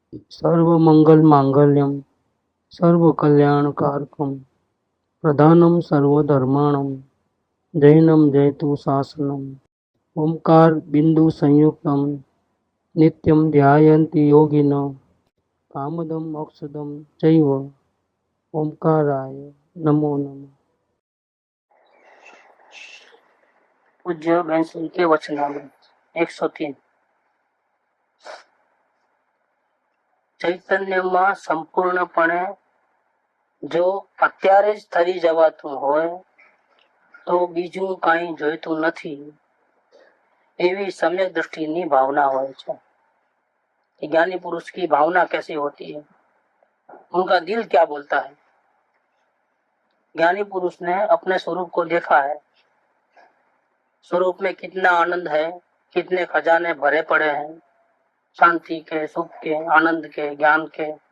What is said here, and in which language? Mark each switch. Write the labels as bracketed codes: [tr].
[sa] सर्व मंगल मांगल्यम सर्व कल्याण कारकम प्रधानम सर्वधर्माणम जैनम जयतु शासनम ओंकार बिंदु संयुक्तम नित्यम ध्यायन्ति योगिनो कामदम मोक्षदम चैव ओंकाराय नमो नमः। [hi] पूज्य बहन श्री के वचनामृत 103 [gu] ચૈતન્યમાં સંપૂર્ણપણે જો અત્યારે જ થરી જવાતું હોય તો બીજું કાંઈ જોઈતું નથી એવી सम्यक दृष्टिની भावना હોય છે। [hi] ज्ञानी पुरुष की भावना कैसी होती है, उनका दिल क्या बोलता है। ज्ञानी पुरुष ने अपने स्वरूप को देखा है, स्वरूप में कितना आनंद है, कितने खजाने भरे पड़े हैं, शांति के, सुख के, आनंद के, ज्ञान के,